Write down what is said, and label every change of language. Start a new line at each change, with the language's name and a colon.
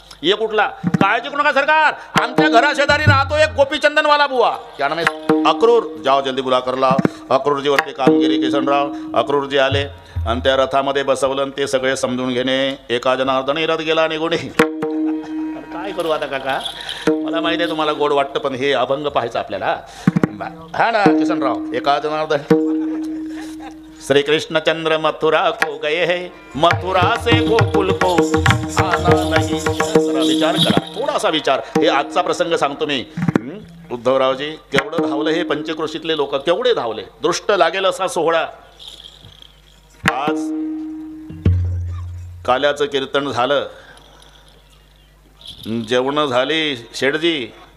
Marathi: ये कुठला? काळजी करू नका सरकार. आमच्या घरा शेजारी राहतो एक गोपीचंदन वाला बुवा,
Hindi: क्या नाम है?
Marathi: अक्रूर.
Hindi: जाओ जल्दी बुला कर
Marathi: लाव. अक्रूरजीवरती कामगिरी किसनराव अक्रूरजी आले आणि त्या रथामध्ये बसवलं आणि ते सगळे समजून घेणे. एका जनार्दनी रथ गेला निघून. काय करू आता काका, मला माहिती आहे तुम्हाला गोड वाटतं पण हे अभंग पाहायचं आपल्याला. हा ना किसनराव.
Hindi: एका जनार्दन श्री कृष्णचंद्र मथुरा को गए है, मथुरा से गोकुल को आना नहीं.
Marathi: विचार करा, थोडासा विचार. हे आजचा प्रसंग सांगतो मी. उद्धवरावजी केवढं धावलं हे पंचक्रोशीतले लोक, केवढे धावले. दृष्ट लागेल असा सोहळा. आज काल्याचं कीर्तन झालं, जेवण झाली शेठजी.